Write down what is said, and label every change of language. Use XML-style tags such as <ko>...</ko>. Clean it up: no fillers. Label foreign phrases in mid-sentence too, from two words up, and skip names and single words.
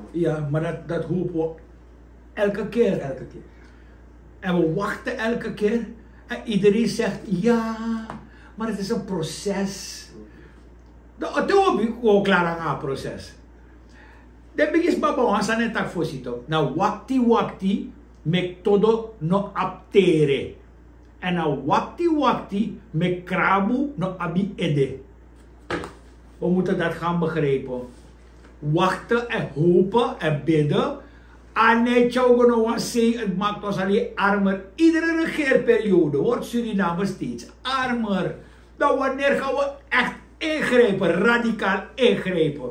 <nl>Ja, maar dat hopen we elke keer. Elke keer. En we wachten elke keer. En iedereen zegt ja, maar het is een proces. Toen heb ik ook klaar aan het proces. Dan begin je baba aan het tak voorzitten. Nou,</nl> <srn>wakti mek todo no aptere.</srn> <nl>En nou,</nl> <srn>wakti mek krabu no abi ede.</srn> <nl>We moeten dat gaan begrijpen. Wachten en hopen en bidden. Het maakt ons alleen armer. Iedere regeerperiode wordt Suriname steeds armer. Dan wanneer gaan we echt ingrijpen, radicaal ingrijpen?</nl>